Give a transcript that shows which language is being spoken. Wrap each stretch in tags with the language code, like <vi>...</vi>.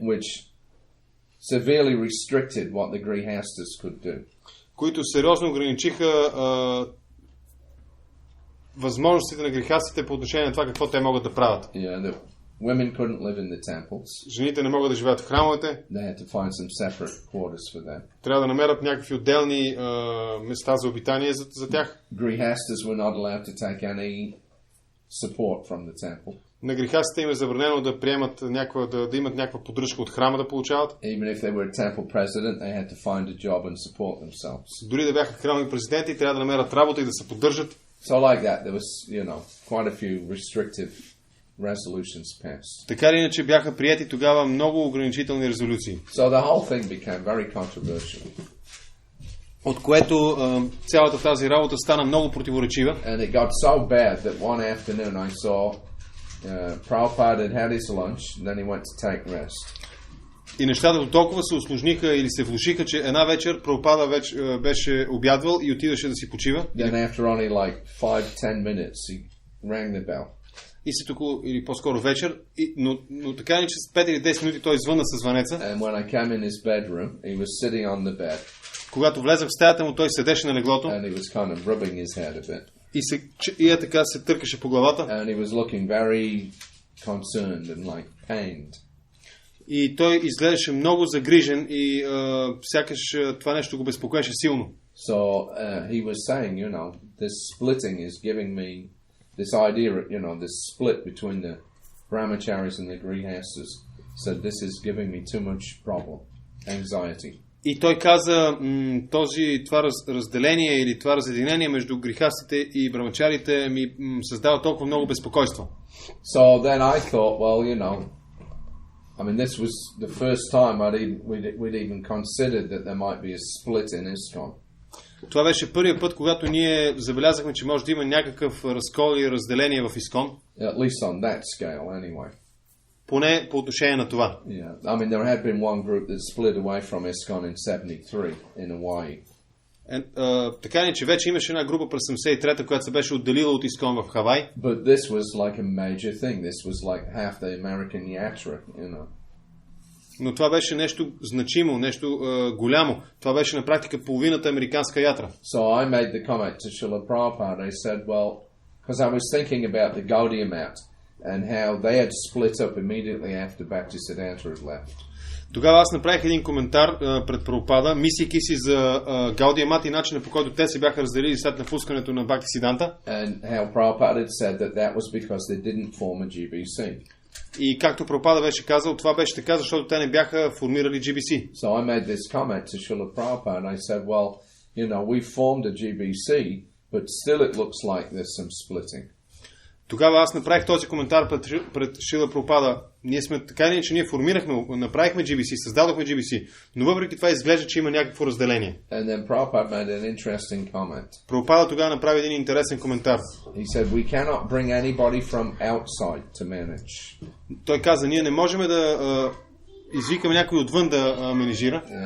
<en>which severely restricted what the grihastas could do.</en> <bg>Които сериозно ограничиха възможностите на грехастите по отношение на това какво те могат да правят.</bg> <en>Yeah, women couldn't live in the temples.</en> <bg>Жените не могат да живеят в храмовете.</bg> <en>They had to find some separate quarters for them.</en> <bg>Трябва да намерят някакви отделни места за обитание за тях.</bg> <en>Grihastas were not allowed to take any support from the temple.</en> <bg>На грехастите им е забранено да приемат да имат някаква поддръжка от храма да получават.</bg> <en>Even if they were a temple president, they had to find a job and support themselves.</en> <bg>Дори да бяха храмови президенти, трябва да намерят работа и да се поддържат.</bg> <en>So like that, there was, quite a few restrictive resolutions passed.</en> <bg>Така или иначе бяха приети тогава много ограничителни резолюции.</bg> <en>So the whole thing became very controversial.</en> <bg>От което цялата тази работа стана много противоречива.</bg> <en>And it got so bad that one afternoon I saw Prabhupada had had his lunch, and then he went to take rest.</en> <bg>И нещата до толкова се усложниха или се влушиха, че една вечер Прабхупада вече беше обядвал и отидеше да си почива.</bg> <en>Then after only like 5-10 minutes he rang the bell.</en> <bg>И след около, или по-скоро вечер, но така не че с 5 или 10 минути той звънна със звънеца.</bg> <en>And when I came in his bedroom, he was sitting on the bed.</en> <bg>Когато влезах в стаята му, той седеше на леглото.</bg> <en>And he was kind of rubbing his head a bit.</en> <bg>И така се търкаше по главата.</bg> <en>And he was looking very concerned and like pained.</en> <bg>И той изглеждаше много загрижен и сякаш това нещо го безпокоеше силно.</bg> <en>So he was saying, this splitting is giving me this idea, this split between the brahmacharis and the grihastas. So this is giving me too much problem, anxiety.</en> <bg>И той каза, това разделение или това разединение между грехастите и брамачарите ми създава толкова много безпокойство.</bg> <en>So then I thought, well, this was the first time we'd even considered that there might be a split in ISKCON.</en> <bg>Това беше първият път, когато ние забелязахме, че може да има някакъв разкол и разделение в ИСКОН.</bg> <en>At least on that scale, anyway.</en> <bg>Поне по отношение на това.</bg> <en>Yeah, there had been one group that split away from ISKCON in 73 in Hawaii.</en> <bg>Така не, че вече имаше една група през 73-та, която се беше отделила от Искон в Хавай.</bg> <en>But this was like a major thing. This was like half the American yatra, you know.</en> <bg>Но това беше нещо значимо, нещо голямо. Това беше на практика половината американска ятра.</bg> <en>So I made the comment to Srila Prabhupada. I said, well, because I was thinking about the Gaudiya Mat and how they had split up immediately after Bhaktisiddhanta had left.</en> <bg>Тогава аз направих един коментар пред Прабхупада, мислейки си за Гаудия Мат и начина, по който те се бяха разделили след напускането на Бхактисиданта.</bg> <en>And how Prabhupada had said that was because they didn't form a GBC.</en> <bg>И както Прабхупада беше казал, това беше така, защото те не бяха формирали GBC.</bg> <en>So I made this comment to Srila Prabhupada and I said, well, you know, we formed a GBC, but still it looks like there's some splitting.</en> <bg>Тогава аз направих този коментар пред Шрила Прабхупада. Ние сме така или иначе, ние формирахме, направихме GBC, създадохме GBC, но въпреки това изглежда, че има някакво разделение.</bg> <en>And then Prabhupada made an interesting comment.</en> <bg>Прабхупада тогава направи един интересен коментар.</bg> <en>He said, we cannot bring anybody from outside to manage.</en> <bg>Той каза, ние не можем да извикаме някой отвън да менежира.</bg>